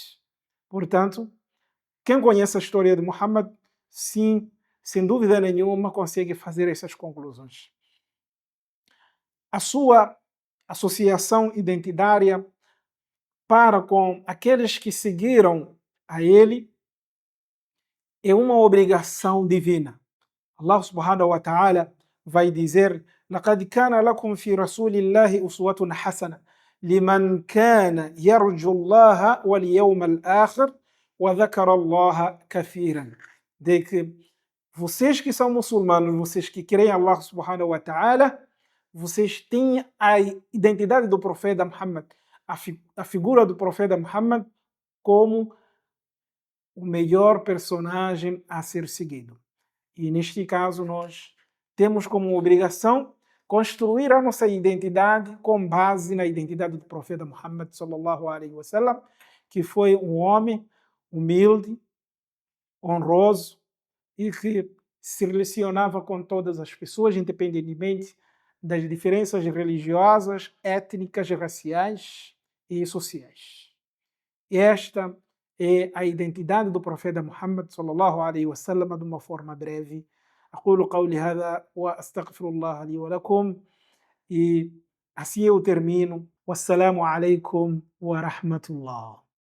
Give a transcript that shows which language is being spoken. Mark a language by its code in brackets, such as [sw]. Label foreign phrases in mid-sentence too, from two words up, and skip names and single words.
[pt] Portanto, quem conhece a história de Muhammad, sim, sem dúvida nenhuma, consegue fazer essas conclusões. A sua associação identitária para com aqueles que seguiram a ele é uma obrigação divina. [ar] الله سبحانه وتعالى [pt] vai dizer: [ar] لقد كان لكم في رسول الله أسوة حسنة لمن كان يرجو الله واليوم الآخر وذكر الله كثيرا. [pt] De que vocês que são muçulmanos, vocês que creem [ar] الله سبحانه وتعالى, [pt] vocês têm a identidade do profeta Muhammad, a figura do profeta Muhammad como o melhor personagem a ser seguido. E neste caso nós temos como obrigação construir a nossa identidade com base na identidade do profeta Muhammad [ar] صلى الله عليه وسلم, [pt] que foi um homem humilde, honroso e que se relacionava com todas as pessoas, independentemente das diferenças religiosas, étnicas, raciais e sociais. Esta é a identidade do profeta Muhammad [ar] صلى الله عليه وسلم [pt] de uma forma breve. [ar] أقول قولي هذا وأستغفر الله لي ولكم. [pt] E assim eu termino. [ar] والسلام عليكم ورحمة الله.